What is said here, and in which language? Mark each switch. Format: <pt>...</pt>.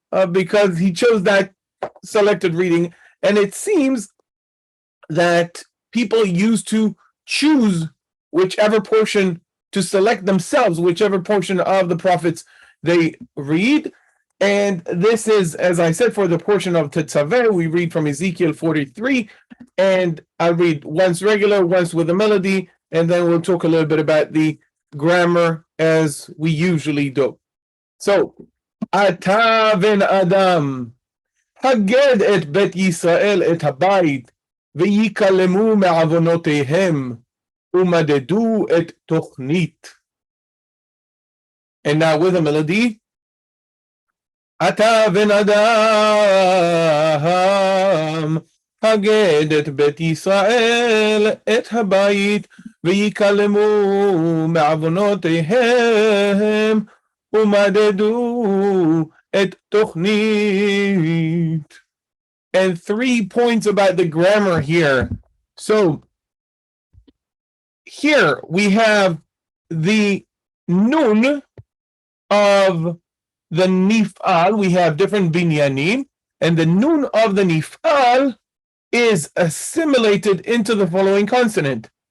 <en>Because he chose that selected reading. And it seems that people used to choose whichever portion to select themselves, whichever portion of the prophets they read. And this is, as I said, for the portion of Tetzaveh, we read from Ezekiel 43, and I read once regular, once with a melody, and then we'll talk a little bit about the grammar as we usually do.</en> <he>So, אתה בן אדם, הגד את בית ישראל את הבית, ויקלמו מעוונותיהם, ומדדו את תוכנית.</he> <en>And now with a melody.</en> <he>אתה בן אדם, הגד את בית ישראל את הבית, ויקלמו מעוונותיהם, Umadedu et tochnit.</he> <en>And 3 points about the grammar here. So here we have the nun of the nif'al. We have different binyanim, and the nun of the nif'al is assimilated into the following consonant.</en>